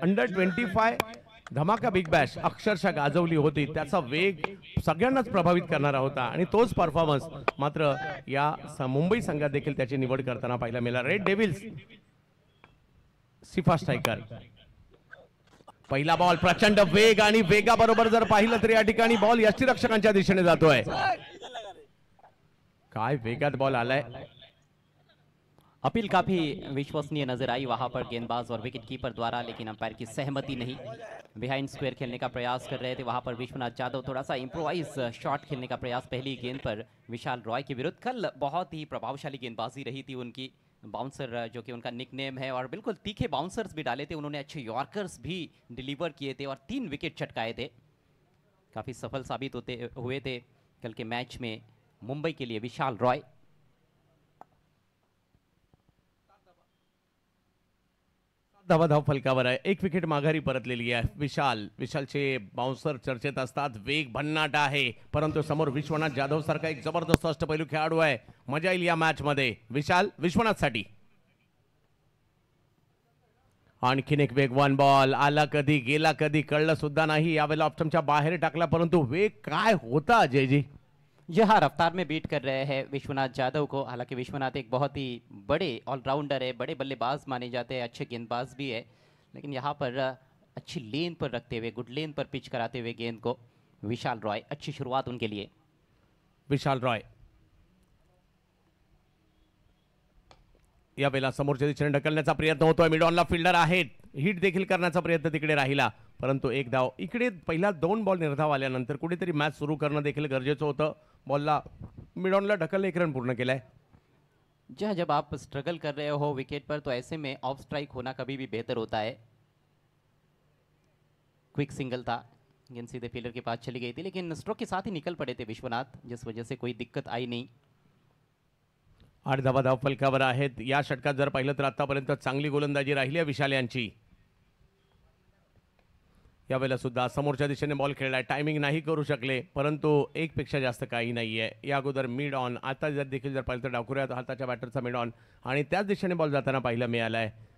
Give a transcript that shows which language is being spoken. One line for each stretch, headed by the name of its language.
Marathi: Under 25 धमाका big Bash अक्षरशः गाजवली होती, त्याचा वेग सगळ्यांनाच प्रभावित करणारा होता आणि तोच परफॉर्मन्स मात्र या मुंबई संघात देखील त्याची निवड करताना पाहायला मिळाला। रेड डेव्हिल्स सिफा स्ट्रायकर, पहिला बॉल प्रचंड वेग आणि वेगाबरोबर जर पाहिलं तर या ठिकाणी बॉल यष्टीरक्षकांच्या दिशेने जातोय, काय वेगात बॉल आलाय।
Hindi: अपील काफी विश्वसनीय नजर आई वहां पर गेंदबाज और विकेट कीपर द्वारा, लेकिन अंपायर की सहमति नहीं। बिहाइंड स्क्वायर खेलने का प्रयास कर रहे थे वहां पर विश्वनाथ जाधव, थोड़ा सा इम्प्रोवाइज शॉट खेलने का प्रयास पहली गेंद पर विशाल रॉय के विरुद्ध। कल बहुत ही प्रभावशाली गेंदबाजी रही थी उनकी, बाउंसर जो कि उनका निकनेम है, और बिल्कुल तीखे बाउंसर्स भी डाले थे उन्होंने, अच्छे यॉर्कर्स भी डिलीवर किए थे और 3 विकेट चटकाए थे। काफ़ी सफल साबित होते हुए थे कल के मैच में मुंबई के लिए विशाल रॉय।
Marathi: धाव फलकावर आहे, 1 विकेट माघारी परतलेली आहे। विशालचे बाउन्सर चर्चेत असतात, वेग भन्नाट आहे, परंतु समोर विश्वनाथ जाधव सारखा एक जबरदस्त अष्टपैलू खेळाडू आहे। मजा येईल या मॅच मध्ये। विशाल विश्वनाथसाठी आणखीन एक वेगवान बॉल, आला कधी गेला कधी कळलं सुद्धा नाही, यावेळेला ऑप्शनच्या बाहेर टाकला, परंतु वेग काय होता अजयजी।
Hindi: यह रफ्तार में बीट कर रहे हैं विश्वनाथ जाधव को। हालांकि विश्वनाथ एक बहुत ही बड़े ऑलराउंडर है, बड़े बल्लेबाज माने जाते हैं, अच्छे गेंदबाज भी है, लेकिन यहाँ पर अच्छी लेन पर रखते हुए, गुड लेन पर पिच कराते हुए गेंद को विशाल रॉय, अच्छी शुरुआत उनके लिए।
Marathi: विशाल रॉय या वेळेला समोरच्या दिशेने ढकलण्याचा प्रयत्न होतोय, मिडॉनला फिल्डर आहेत, हिट देखील करण्याचा प्रयत्न तिकडे राहिला, परंतु 1 धाव। इकडे पहिला 2 बॉल निर्धाव आल्यानंतर कुठेतरी मॅच सुरू करणं देखील गरजेचं होतं। बॉलला मिडॉनला ढकललं, 1 रन पूर्ण केलाय।
Hindi: जब आप स्ट्रगल कर रहे हो विकेट पर, तो ऐसे में ऑफ स्ट्राइक होना कभी भी बेहतर होता है। क्विक सिंगल था, गेंद सीधे फील्डर के पास चली गई थी, लेकिन स्ट्रोक के साथ ही निकल पड़े थे विश्वनाथ, जिस वजह से कोई दिक्कत आई नहीं।
Marathi: 8 धाव फलकावर आहेत। या षटकात जर पाहिलं तर आतापर्यंत चांगली गोलंदाजी राहिली आहे विशाल यांची। यावेळेला सुद्धा समोरच्या दिशेने बॉल खेळलाय, टायमिंग नाही करू शकले, परंतु 1 पेक्षा जास्त काही नाहीये। या अगोदर मिड ऑन, आता जर देखील जर पाहिलं तर डावखुऱ्या हाताच्या बॅटरचा मिड ऑन आणि त्याच दिशेने बॉल जाताना पाहायला मिळालाय।